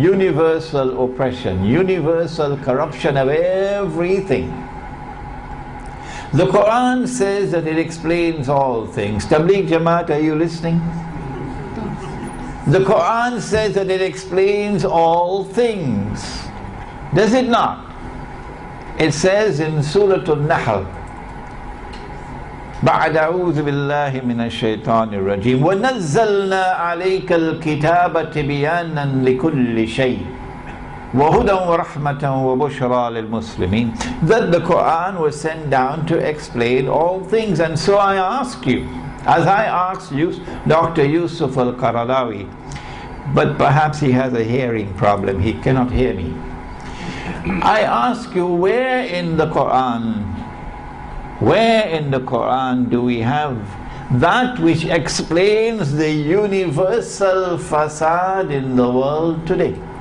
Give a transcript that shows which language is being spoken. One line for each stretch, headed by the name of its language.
English: Universal oppression, universal corruption of everything. The Quran says that it explains all things. Tabligh Jamaat, are you listening? The Quran says that it explains all things. Does it not? It says in Surah Al-Nahl,
Arabic: بعد أعوذ بالله من الشيطان الرجيم ونزلنا عليك الكتاب تبيانا لكل شيء وهدى ورحمة وبشرى للمسلمين,
English: that the Quran was sent down to explain all things. And so I ask you, as I asked you, Dr. Yusuf al-Qaradawi, but perhaps he has a hearing problem, he cannot hear me. I ask you, where in the Quran do we have that which explains the universal fasad in the world today?